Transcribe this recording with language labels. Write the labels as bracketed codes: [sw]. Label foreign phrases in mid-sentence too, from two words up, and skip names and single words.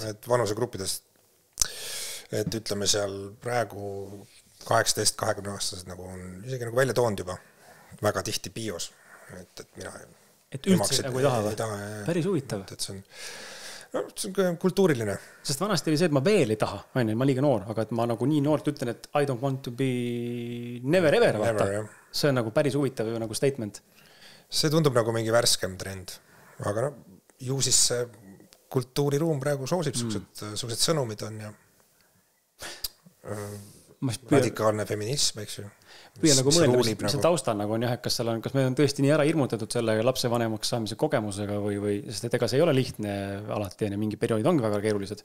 [et] Et vanusegruppides, et ütleme seal praegu 18-20 aastased nagu on isegi nagu välja toonud juba väga tihti bios, et mina... Et üldse nagu ei taha. Päris huvitav. Et see on kultuuriline. Sest vanasti oli see, et ma veel ei taha, ma liiga noor, aga et ma nagu nii noort ütlen, et [en] I don't want to be never ever, [et] vaata. See on nagu päris huvitav nagu statement. See tundub nagu mingi värskem trend, aga ju siis see kultuuriruum praegu soosib, suused sõnumid on ja radikaalne feminism, eks ju. Püüa nagu mõelda, mis see taustal nagu on jah, et kas me on tõesti nii ära hirmutatud selle lapse vanemaks saamise kogemusega või sest et ega see ei ole lihtne alati ja mingi perioodid ongi väga keerulised.